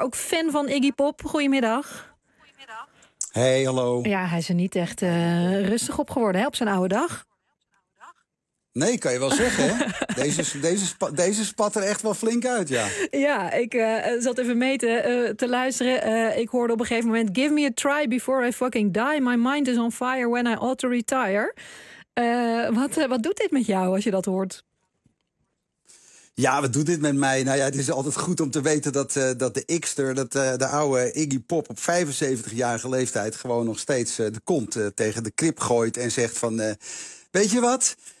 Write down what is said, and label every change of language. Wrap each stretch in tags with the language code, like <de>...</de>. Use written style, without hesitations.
<nl>Ook fan van Iggy Pop. Goedemiddag. Hey, hallo. Ja, hij is er niet echt rustig op geworden, hè, op zijn oude dag. Nee, kan je wel zeggen. Deze spat er echt wel flink uit, ja. Ja, ik zat even mee te luisteren. Ik hoorde op een gegeven moment...</nl> <en>Give me a try before I fucking die. My mind is on fire when I ought to retire.</en> <nl>Wat doet dit met jou als je dat hoort? Ja, wat doet dit met mij? Nou ja, het is altijd goed om te weten dat de X-ter, de oude Iggy Pop op 75-jarige leeftijd gewoon nog steeds de kont tegen de krip gooit en zegt van... weet je wat...</nl>